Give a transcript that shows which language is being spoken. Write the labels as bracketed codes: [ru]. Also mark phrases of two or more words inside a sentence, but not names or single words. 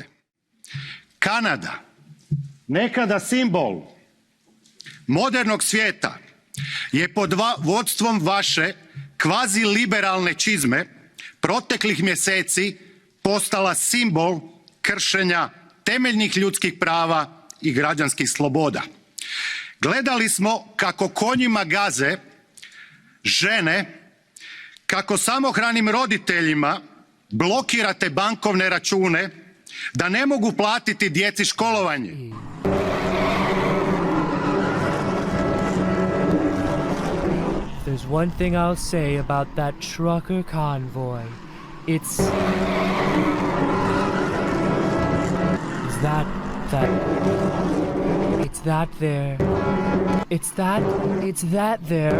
[hr] Kanada, nekada simbol modernog svijeta, je pod vodstvom vaše kvazi-liberalne čizme proteklih mjeseci postala simbol kršenja temeljnih ljudskih prava i građanskih sloboda. Gledali smo kako konjima gaze žene, kako samohranim roditeljima blokirate bankovne račune da ne mogu platiti djeci školovanje. [en] There's one thing I'll say about that trucker convoy. It's that there.